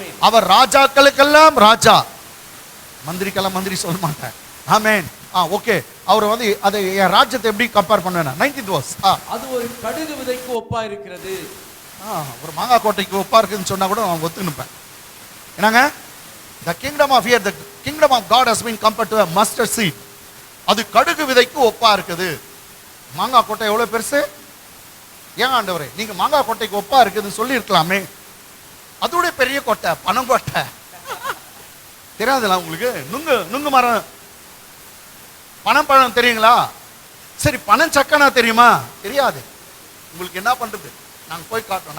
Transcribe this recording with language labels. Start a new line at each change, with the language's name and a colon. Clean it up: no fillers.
Tamil: அவர் ராஜாக்களுக்கெல்லாம் ராஜா, மந்திரிக்கெல்லாம் மந்திரி சொல்ல மாட்டேன். ஆமென். ஓகே. அவர் வந்து அதை என் ராஜ்யத்தை எப்படி கம்பேர் பண்ணுவேன்?
English: 19th verse.
Tamil: அது ஒரு கடுகு விதைக்கு ஒப்பா இருக்கிறது. ஒரு மாங்காய் கோட்டைக்கு ஒப்பா இருக்குன்னு சொன்னா கூட நான் ஒத்து நிற்பேன். என்னங்க?
English: The kingdom of here, the kingdom of God has been compared to a mustard seed.
Tamil: அது கடுகு விதைக்கு ஒப்பா இருக்குது. மாங்காய் கோட்டை எவ்வளவு பெருசு? ஏன் ஆண்டவரே நீங்க மாங்காய் கோட்டைக்கு ஒப்பா இருக்குதுன்னு சொல்லி இருக்கலாமே. அதோட பெரிய கோட்டை பனங்கோட்டை. தெரியாதுல்ல உங்களுக்கு? நுங்கு மரம், பனம்பழம் தெரியுங்களா? சரி, பனஞ்சக்கனா தெரியுமா? தெரியாது. உங்களுக்கு என்ன பண்றது? நாங்கள் போய் காட்டுறோம்.